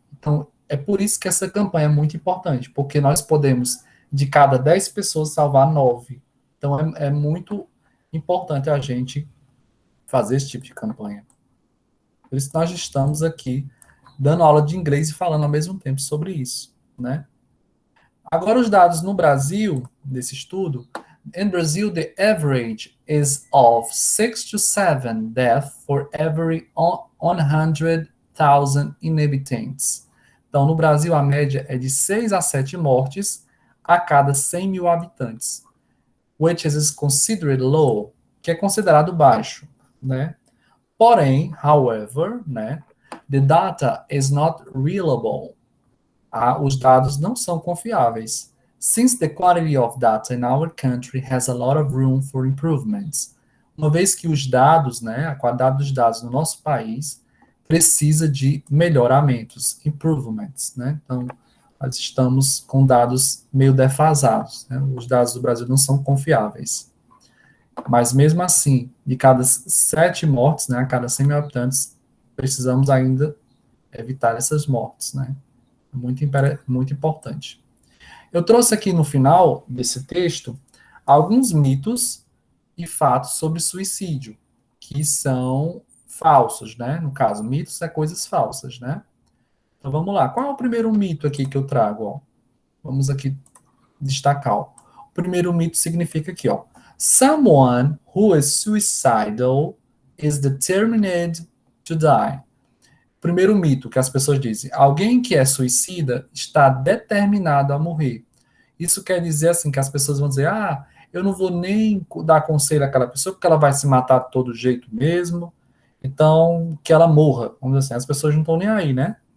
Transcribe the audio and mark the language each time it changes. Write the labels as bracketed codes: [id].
[pt] Então, é por isso que essa campanha é muito importante, porque nós podemos, de cada 10 pessoas, salvar 9. Então, é muito importante a gente fazer esse tipo de campanha. Por isso nós estamos aqui dando aula de inglês e falando ao mesmo tempo sobre isso, né? Agora os dados no Brasil, desse estudo, [en] in Brazil the average is of 6 to 7 deaths for every 100,000 inhabitants. [pt] Então, no Brasil, a média é de 6 a 7 mortes a cada 100 mil habitantes, [en] which is considered low, [pt] que é considerado baixo, né? [en] Porém, however, né, the data is not reliable. [pt] Os dados não são confiáveis. [en] Since the quality of data in our country has a lot of room for improvements. [pt] Uma vez que os dados, né, a qualidade dos dados no nosso país precisa de melhoramentos, improvements, né? Então, nós estamos com dados meio defasados, né? Os dados do Brasil não são confiáveis. Mas mesmo assim, de cada 7 mortes, né, a cada 100 mil habitantes, precisamos ainda evitar essas mortes, né? Muito importante. Eu trouxe aqui no final desse texto alguns mitos e fatos sobre suicídio, que são falsos, né? No caso, mitos é coisas falsas, né? Então vamos lá. Qual é o primeiro mito aqui que eu trago? Ó? Vamos aqui destacar. Ó. O primeiro mito significa aqui, ó. [en] Someone who is suicidal is determined to die. [pt] Primeiro mito que as pessoas dizem: alguém que é suicida está determinado a morrer. Isso quer dizer assim que as pessoas vão dizer: ah, eu não vou nem dar conselho àquela pessoa porque ela vai se matar de todo jeito mesmo. Então, que ela morra. Vamos dizer assim, as pessoas não estão nem aí, né?